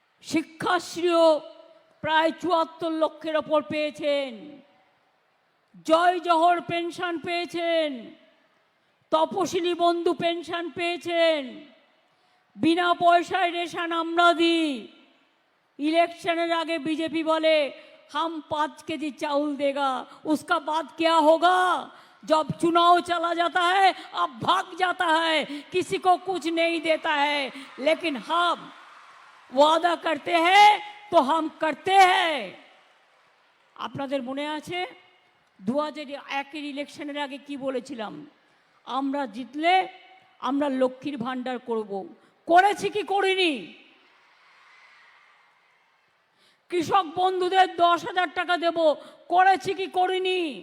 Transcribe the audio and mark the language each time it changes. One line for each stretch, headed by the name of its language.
Bangla: শিক্ষাশ্রীও প্রায় 74 লক্ষের ওপর পেয়েছেন। জয় জহর পেনশন পেয়েছেন, তপশিলি বন্ধু পেনশন পেয়েছেন, বিনা পয়সায় রেশন আমরা দিই। ইলেকশনের আগে বিজেপি বলে
Hindi: हम 5 केजी चावल देगा, उसका बाद क्या होगा? जब चुनाव चला जाता है अब भाग जाता है, किसी को कुछ नहीं देता है। लेकिन हम वादा करते हैं तो हम करते हैं।
Bangla: আপনাদের মনে আছে 2001 ইলেকশনের আগে কি বলেছিলাম? আমরা জিতলে আমরা লক্ষ্মীর ভাণ্ডার করব। করেছি কি করিনি? কৃষক বন্ধুদের 10,000 টাকা দেব, করেছি কি করিনি?